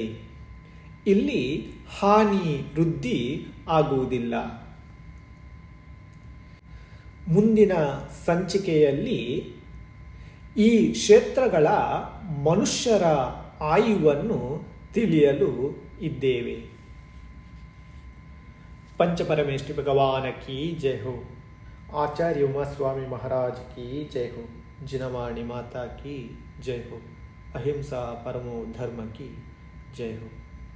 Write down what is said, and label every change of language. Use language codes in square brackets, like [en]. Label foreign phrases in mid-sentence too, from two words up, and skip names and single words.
[kn] ಇಲ್ಲಿ ಹಾನಿ ವೃದ್ಧಿ ಆಗುವುದಿಲ್ಲ. ಮುಂದಿನ ಸಂಚಿಕೆಯಲ್ಲಿ ಈ ಕ್ಷೇತ್ರಗಳ ಮನುಷ್ಯರ ಆಯುವನ್ನು ತಿಳಿಯಲು ಇದ್ದೇವೆ. [hi] पंचपरमेष्टि भगवान की जय हो. आचार्य उमा स्वामी महाराज की जय हो. जिनवाणी माता की जय हो. अहिंसा परमो धर्म की जय हो.